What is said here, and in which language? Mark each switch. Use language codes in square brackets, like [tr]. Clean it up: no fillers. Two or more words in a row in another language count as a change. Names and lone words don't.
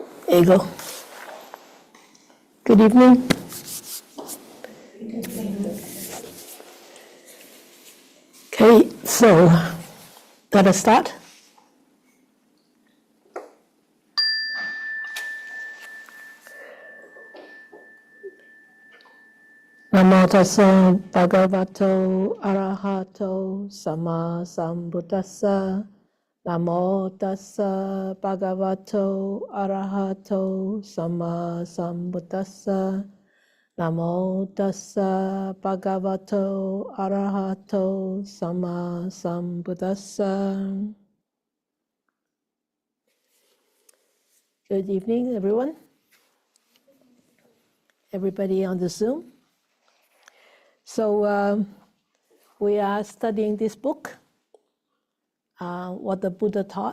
[en] There you go. Good evening. Okay, so let us start. [pi] Namo tassa bhagavato arahato sama sambuddhassa. Namo tassa bhagavato arahato sama sambuddhassa. Namo tassa bhagavato arahato sama sambuddhassa. [en] Good evening, everyone. Everybody on the Zoom. So we are studying this book, What the Buddha Taught.